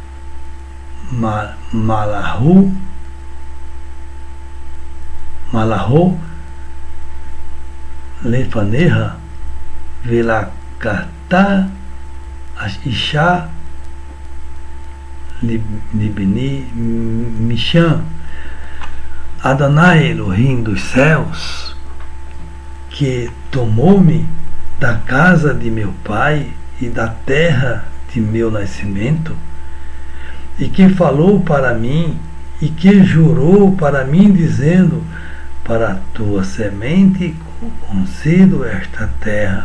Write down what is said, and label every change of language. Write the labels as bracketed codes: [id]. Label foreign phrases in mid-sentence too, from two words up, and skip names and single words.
[he] מלאכו לפניך ולקחת אשה לבני משם. [pt] Adonai Elohim dos céus, que tomou-me da casa de meu pai e da terra de meu nascimento, e que falou para mim e que jurou para mim, dizendo: para a tua semente concedo esta terra.